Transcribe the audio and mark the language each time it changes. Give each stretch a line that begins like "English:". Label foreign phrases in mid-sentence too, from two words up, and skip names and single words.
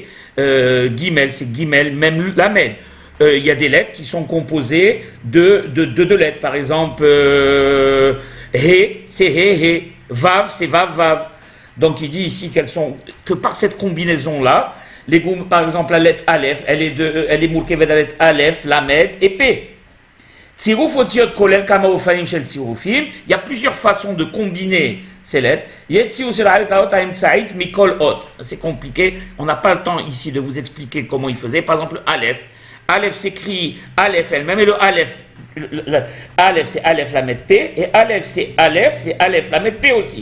French: Gimel, c'est Gimel, même Lamed. Il y a des lettres qui sont composées de 2 lettres. Par exemple, He, c'est He. Vav, c'est Vav, Vav. Donc il dit ici que par cette combinaison-là, par exemple la lettre Aleph, elle est mourkeved de la lettre Aleph, Lamed et P.
Hebrew: צירוף אותיות כולל כמה אופנים של צירופים.
French: Il y a plusieurs façons de combiner ces lettres. C'est compliqué, on n'a pas le temps ici de vous expliquer comment il faisait. Par exemple Aleph. Aleph s'écrit Aleph elle-même, et le Aleph. Aleph c'est Aleph Lamed P, et Aleph c'est Aleph Lamed P aussi.